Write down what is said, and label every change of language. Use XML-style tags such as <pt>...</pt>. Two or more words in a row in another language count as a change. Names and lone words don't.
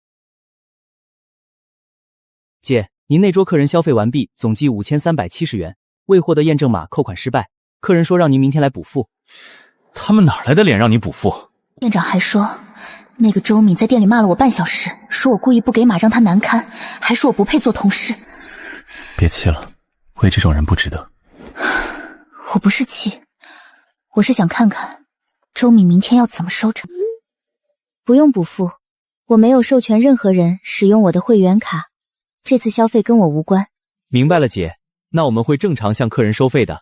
<zh>姐，您那桌客人消費完畢，總計5370元，未獲得驗證碼，扣款失敗。客人說讓您明天來補付。他們哪來的臉讓你補付？店長還說，那個周敏在店裡罵了我半小時，說我故意不給碼讓他難堪，還說我不配做同事。別氣了，為這種人不值得。我不是氣，我是想看看周敏明天要怎麼收場。不用補付，我沒有授權任何人使用我的會員卡，這次消費跟我無關。明白了姐，那我們會正常向客人收費的。</zh>